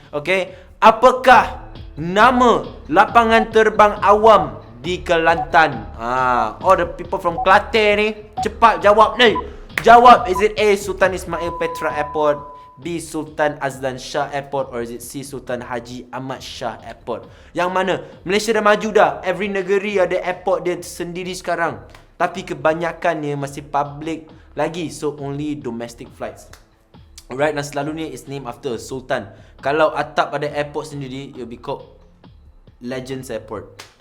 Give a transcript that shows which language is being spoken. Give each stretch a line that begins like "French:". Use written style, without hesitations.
Malay: Okay, apakah nama lapangan terbang awam di Kelantan?
English: All the people from Kelantan ni,
Malay: cepat jawab ni. Jawab,
English: is it A. Sultan Ismail Petra Airport, B. Sultan Azlan Shah Airport or is it C.
Malay: Sultan Haji Ahmad Shah Airport? Yang mana? Malaysia dah maju dah. Every negeri ada airport dia sendiri sekarang. Tapi kebanyakannya masih public lagi.
English: So only domestic flights. Alright,
Malay: dan selalunya
English: is named after a sultan.
Malay: Kalau atap ada airport sendiri,
English: it will be called Legends Airport.